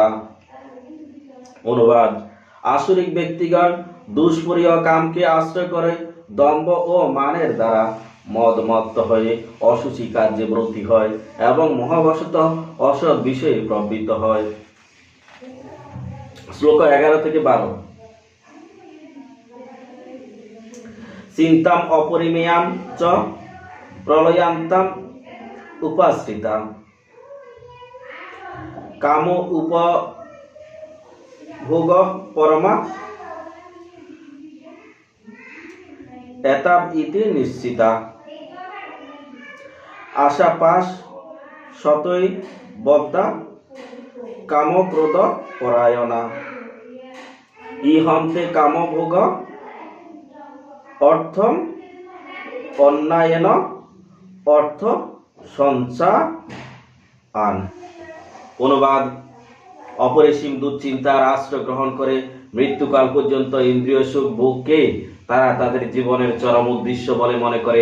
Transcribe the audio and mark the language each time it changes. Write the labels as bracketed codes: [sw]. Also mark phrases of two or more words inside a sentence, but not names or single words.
[bn] অনুবাদ: আসুরিক ব্যক্তিগণ দুষ্পরীয় কামকে আশ্রয় করে দম্ভ ও মানের দ্বারা মদমত্ত হয়ে অশুচি কার্যে ব্রতী হয় এবং মহাবশত অসৎ বিষয়ে প্রবৃত্ত হয়। [sa] শ্লোক 11-12। চিন্তাম অপরিমেয়াম চ প্রলয়ান্তাম উপাশ্রিতা কাম উপভোগ পরমা এতাব ইতি নিশ্চিতা আশাপাশ শতই বদ্ধা কাম ক্রোধ পরায়ণা ইহন্তে কামভোগ অর্থম অন্যায়েন অর্থ সঞ্চান। [bn] অনুবাদ: অপরিসীম দুশ্চিন্তার আশ্রয় গ্রহণ করে মৃত্যুকাল পর্যন্ত ইন্দ্রিয় সুখ ভোগকে তারা তাদের জীবনের চরম উদ্দেশ্য বলে মনে করে।